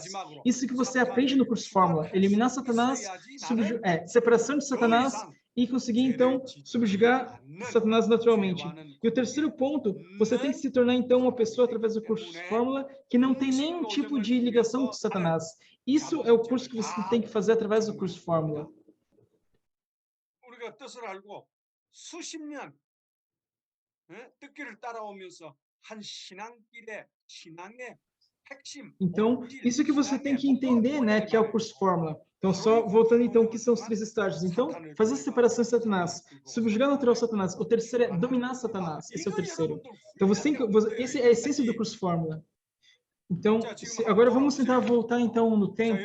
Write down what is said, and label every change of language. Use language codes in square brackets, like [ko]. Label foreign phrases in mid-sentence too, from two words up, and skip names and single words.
[pt] Isso que você aprende no curso Fórmula. Eliminar Satanás, separação de Satanás e conseguir, então, subjugar Satanás naturalmente. E o terceiro ponto, você tem que se tornar, então, uma pessoa, através do curso Fórmula, que não tem nenhum tipo de ligação com Satanás. Isso é o curso que você tem que fazer através do curso Fórmula. [ko] 뜻을 알고 수십 년 뜻길을 따라오면서 한 신앙의 핵심. [pt] Então, isso que você tem que entender, né, que é o curso Fórmula. Então, só voltando, então, o que são os 3 estágios. Então, fazer a separação de Satanás, subjugar natural Satanás. O terceiro é dominar Satanás. Esse é o terceiro. Então, esse é a essência do curso Fórmula. Então, agora vamos tentar voltar, então, no tempo.